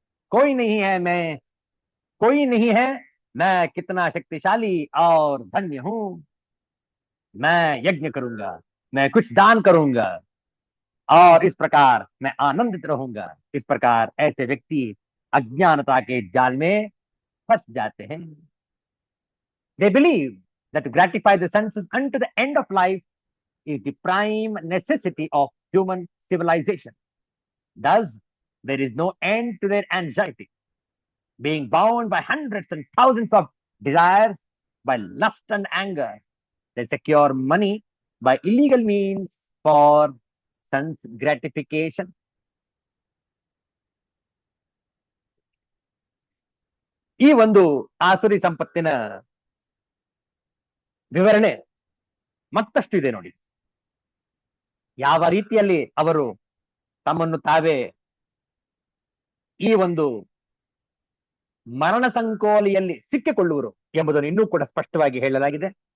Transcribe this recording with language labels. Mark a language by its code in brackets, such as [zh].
[hi] कोई नहीं है मैं कोई नहीं है मैं कितना शक्तिशाली और धन्य हूं. मैं यज्ञ करूंगा, मैं कुछ दान करूंगा और इस प्रकार मैं आनंदित रहूंगा. इस प्रकार ऐसे व्यक्ति अज्ञानता के जाल में फंस जाते हैं. [en] They believe that to gratify the senses unto the end of life is the prime necessity of human civilization. Thus, there is no end to their anxiety. Being bound by hundreds and thousands of desires, by lust and anger, they secure money by illegal means for sense gratification. [kn] ಈ ಒಂದು ಆಸುರಿ ಸಂಪತ್ತಿನ ವಿವರಣೆ ಮತ್ತಷ್ಟು ಇದೆ ನೋಡಿ. ಯಾವ ರೀತಿಯಲ್ಲಿ ಅವರು ತಮ್ಮನ್ನು ತಾವೇ ಈ ಒಂದು ಮರಣ ಸಂಕೋಲೆಯಲ್ಲಿ ಸಿಕ್ಕಿಕೊಳ್ಳುವರು ಎಂಬುದನ್ನು ಇನ್ನೂ ಕೂಡ ಸ್ಪಷ್ಟವಾಗಿ ಹೇಳಲಾಗಿದೆ.